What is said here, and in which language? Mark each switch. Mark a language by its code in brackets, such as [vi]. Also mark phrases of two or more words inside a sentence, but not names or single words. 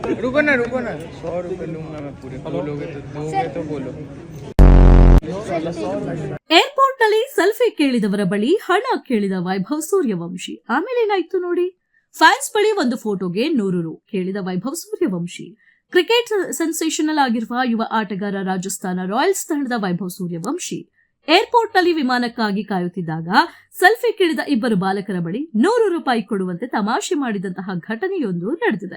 [hi] रुको ना 100 रुपए लूंगा मैं पूरे बोलोगे तो बोलो [kn] ಏರ್ಪೋರ್ಟ್ ನಲ್ಲಿ ಸೆಲ್ಫಿ ಕೇಳಿದವರ ಬಳಿ ಹಣ ಕೇಳಿದ ವೈಭವ್ ಸೂರ್ಯವಂಶಿ. ಆಮೇಲೆ ಏನಾಯ್ತು ನೋಡಿ. ಫ್ಯಾನ್ಸ್ ಬಳಿ ಒಂದು ಫೋಟೋಗೆ 100 ರು ಕೇಳಿದ ವೈಭವ್ ಸೂರ್ಯವಂಶಿ. ಕ್ರಿಕೆಟ್ ಸೆನ್ಸೇಷನಲ್ ಆಗಿರುವ ಯುವ ಆಟಗಾರ ರಾಜಸ್ಥಾನ ರಾಯಲ್ಸ್ ತಂಡದ ವೈಭವ್ ಸೂರ್ಯವಂಶಿ ಏರ್ಪೋರ್ಟ್ ನಲ್ಲಿ ವಿಮಾನಕ್ಕಾಗಿ ಕಾಯುತ್ತಿದ್ದಾಗ ಸೆಲ್ಫಿ ಕೇಳಿದ ಇಬ್ಬರು ಬಾಲಕರ ಬಳಿ 100 ರೂಪಾಯಿ ಕೊಡುವಂತೆ ತಮಾಷೆ ಮಾಡಿದಂತಹ ಘಟನೆಯೊಂದು ನಡೆದಿದೆ.